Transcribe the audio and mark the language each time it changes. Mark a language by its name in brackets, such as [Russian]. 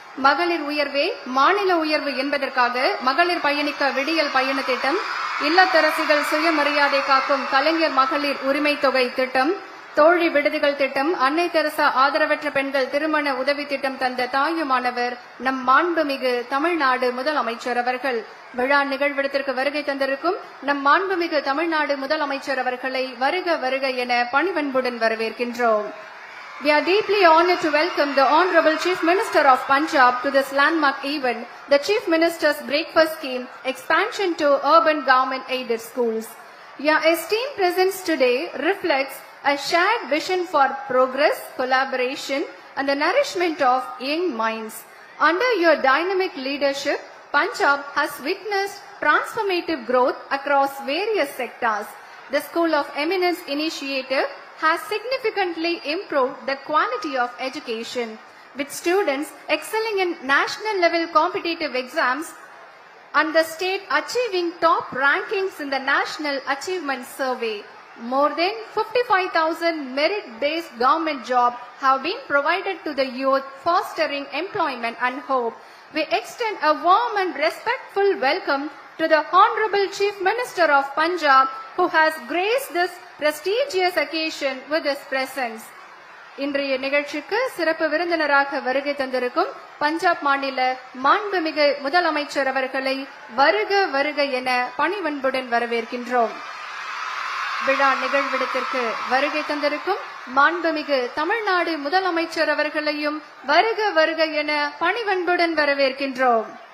[Tamil] மகளிர் உயர்வே மாநில உயர்வு என்பதற்காக மகளிர் பயணிக்க விடியல் பயண திட்டம், இல்லத்தரசிகள் சுயமரியாதை காக்கும் கலைஞர் மகளிர் உரிமை தொகை திட்டம், தோழி விடுதிகள் திட்டம், அன்னை தெரசா ஆதரவற்ற பெண்கள் திருமண உதவி திட்டம் தந்த தாயுமானவர் நம் மாண்புமிகு தமிழ்நாடு முதலமைச்சர் அவர்கள். விழா நிகழ்விடத்திற்கு வருகை தந்திருக்கும் நம் மாண்புமிகு தமிழ்நாடு முதலமைச்சர் அவர்களை வருக வருக என பணிவன்புடன் வரவேற்கின்றோம். [English] We are deeply honored to welcome the Honorable Chief Minister of Punjab to this landmark event, the Chief Minister's Breakfast Scheme Expansion to Urban Government Aided Schools. Your esteemed presence today reflects a shared vision for progress, collaboration, and the nourishment of young minds. Under your dynamic leadership, Punjab has witnessed transformative growth across various sectors. The School of Eminence initiative has significantly improved the quality of education, with students excelling in national level competitive exams and the state achieving top rankings in the National Achievement Survey. More than 55,000 merit-based government jobs have been provided to the youth, fostering employment and hope. We extend a warm and respectful welcome to the Honorable Chief Minister of Punjab, who has graced this prestigious occasion with his presence. [Tamil] இன்றைய நிகழ்ச்சிக்கு சிறப்பு விருந்தினராக வருகை தந்திருக்கும் பஞ்சாப் மாநில மாண்புமிகு முதலமைச்சர் அவர்களை வருக வருக என பணிவன்புடன் வரவேற்கின்றோம். விழா நிகழ்விடத்திற்கு வருகை தந்திருக்கும் மாண்புமிகு தமிழ்நாடு முதலமைச்சர் அவர்களையும் வருக வருக என பணிவன்புடன் வரவேற்கின்றோம்.